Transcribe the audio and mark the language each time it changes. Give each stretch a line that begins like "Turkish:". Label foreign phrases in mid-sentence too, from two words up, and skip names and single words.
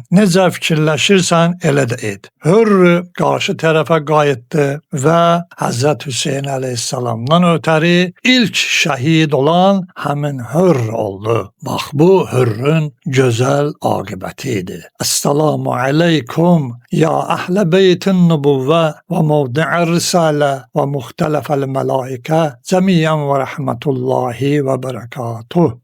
Azerbaijani: Necə fikirləşirsən, elə də et. Hürr qarşı tərəfə qayıtdı və Həzrət Hüseyn əleyhissalamdan ötəri ilk şəhid olan həmin Hürr oldu. Bax, bu Hürrün gözəl aqibəti idi.
Arabic: السلام عليكم يا أهل البيت بيت النبوة وموضع الرسالة ومختلف الملائكة جميعا ورحمة الله وبركاته.